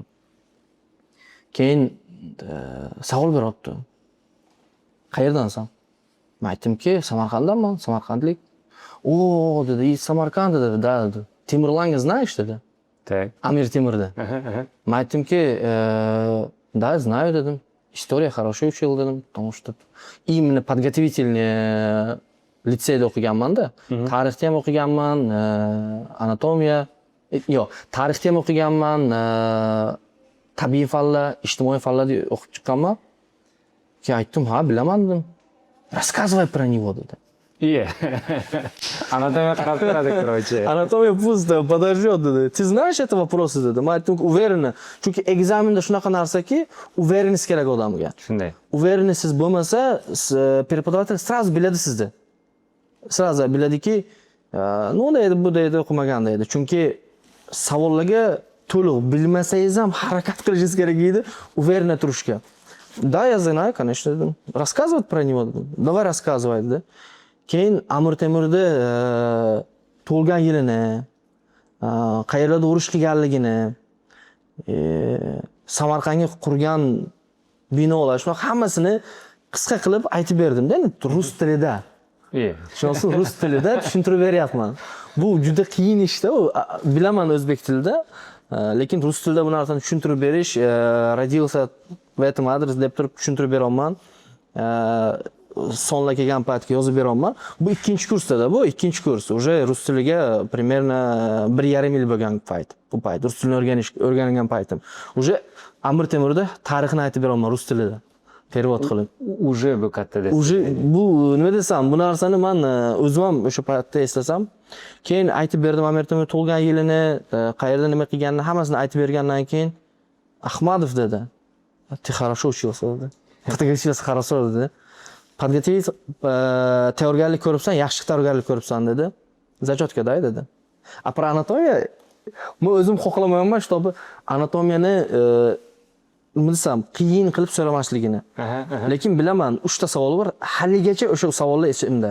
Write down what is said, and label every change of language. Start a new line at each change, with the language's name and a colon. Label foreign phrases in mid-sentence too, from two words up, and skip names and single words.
Uzbek: Keyin savol beryapti. Qayerdansan? Men aytdimki, Samarqanddanman, Samarqandlik. O, dedi, Samarqand dedi, da dedi. Timurlanga знаешь dedi. Так. Amir Temur'da. Men aytdimki,
Russian: да, знаю dedim. История хорошо учил dedim. Потому что именно подготовительный
Uzbek: litseyda o'qiganman-da. Tarixni ham o'qiganman, anatomiya, yo'q, tarixni ham o'qiganman, tabiiy fanlar, ijtimoiy fanlarni o'qib chiqqanman. Keyin aytdim, ha, bilaman dedim.
Russian: Рассказывай про него dedi.
Uzbek: Iya. Anatomiya qarab turadi, короче.
Russian: Anatomiya пусто, подождет dedi. Ты знаешь это вопросы dedi.
Uzbek: Men aytdim,
Russian: уверенно.
Uzbek: Chunki ekzamenda shunaqa narsaki, уверенность kerak odamga. Shunday. Уверенностьsiz bo'lmasa, prepodavatel сразу biladi sizni. Сразу biladiki, ну deydi, bu deydi, o'qimagan deydi. Chunki savollarga to'liq bilmasangiz ham harakat qilishingiz kerak edi, уверенно turishga.
Russian: Да, я знаю, конечно, dedim. Рассказывать про него dedim. Давай рассказывай dedi.
Uzbek: Keyin Amir Temurda tug'ilgan yilini, qayerlarda urush qilganligini, Samarqandga qurgan binolar, shunaqa hammasini qisqa qilib aytib berdim-da, rus tilida. Iya. Shunisi rus tilida tushuntirib beryapman. Bu juda qiyin ishda, bilaman o'zbek tilida, lekin rus tilida bu narsani tushuntirib berish,
Russian: родился в этом адрес
Uzbek: deb turib tushuntirib beraman. Sonla kelgan paytga yozib beraman. Bu ikkinchi kursda bu, ikkinchi kurs. Уже rus tiliga примерно 1,5 yil bo'lgan payt. Bu payt rus tilini o'rgangan paytim. Уже Amir Temurda tarixini aytib beraman rus tilida. Перевод qilib. Уже bu katta deb. Уже bu nima desam, bu narsani men o'zim ham o'sha paytda eslasam, keyin aytib berdim Amir Temur tug'ilgan yilini, qayerda nima qilganini hammasini aytib bergandan keyin Ahmadov dedi.
Russian: Ты хорошо учился dedi. Подготовился хорошо dedi.
Uzbek: Подготовить tayyorgarlik ko'ribsan, yaxshi tayyorgarlik ko'ribsan dedi. Zachotga-day dedi.
Russian: A про
Uzbek: anatomiya men o'zim xohlamayman shu anatomiyani nima desam, qiyin qilib so'ramasligini. Lekin bilaman, 3 ta savol bor. Haligacha o'sha savollar esimda.